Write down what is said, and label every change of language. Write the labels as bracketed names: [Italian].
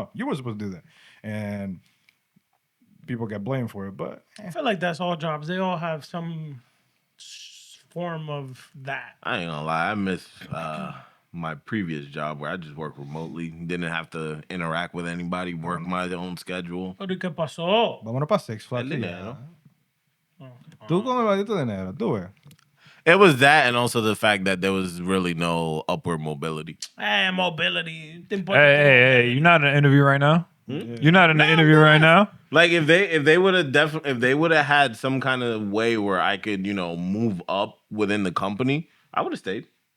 [English] No, you were supposed to do that, and people get blamed for it. But I feel like that's all jobs. They all have some form of that. I ain't gonna lie, I miss my previous job where I just worked remotely, didn't have to interact with anybody, work my own schedule. [Spanish] Pero ¿qué pasó? vámonos para Six Flags. El dinero. Tú con el maldito dinero, tú ves. [English] It was that, and also the fact that there was really no upward mobility. Mobility. Hey, you're not in an interview right now? You're not in an interview right now? Like if they would have had some kind of way where I could move up within the company, I would have stayed.